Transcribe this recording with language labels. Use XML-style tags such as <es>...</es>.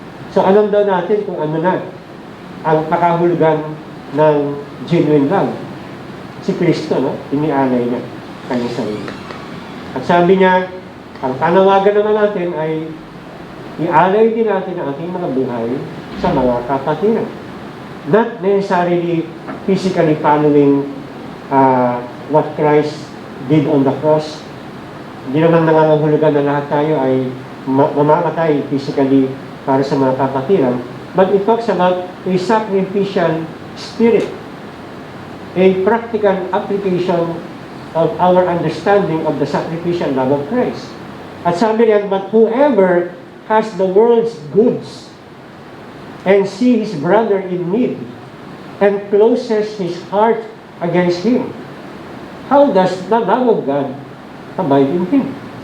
<tl>So alam daw natin kung ano na ang pakahulugan ng genuine love. Si Kristo, no? Inialay niya kanyang sarili. At sabi niya, ang panawagan naman natin ay ialay din natin ang ating mga buhay sa mga kapatiran.</tl> <en>Not necessarily physically following what Christ did on the cross.</en> <tl>Hindi naman nangangahulugan na lahat tayo ay mamamatay physically para sa mga kapatiran.</tl> <en>But it talks about a sacrificial spirit, a practical application of our understanding of the sacrificial love of Christ. At sabi niyan, but whoever has the world's goods and see his brother in need and closes his heart against him, how does the love of God abide in him?</en>